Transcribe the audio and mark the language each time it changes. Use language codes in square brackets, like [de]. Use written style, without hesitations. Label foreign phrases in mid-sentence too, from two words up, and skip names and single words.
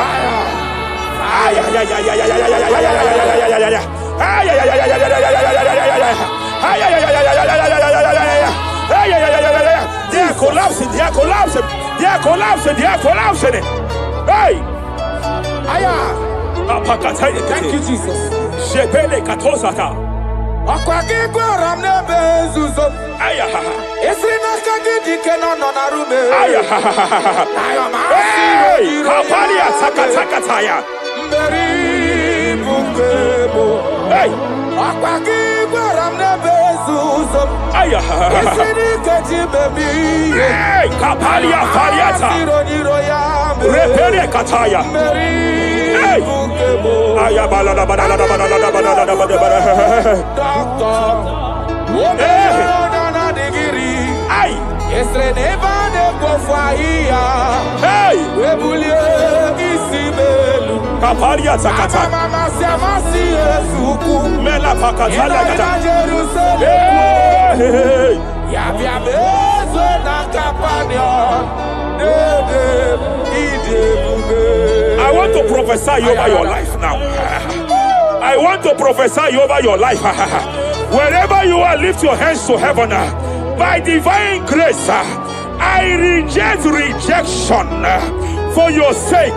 [en] They are collapsing. They are collapsing. They are collapsing. They are collapsing. Hey. Thank you, Jesus. Shepele katosaka. Akwagigwa ramne bezuzo. Esrina kagidi keno nona rume. Hey, kapalia takataya. Mberi bungebo. Hey, akwagigwa ramne bezuzo. Esrina kagidi bebi. Hey, kapalia faliata. Repere kataya. Hey, ayabala la bala. Hey, kapalia takata. Mela pakatala kata. Hey, I want to prophesy over your life now. I want to prophesy over your life. Wherever you are, lift your hands to heaven. By divine grace, I reject rejection for your sake.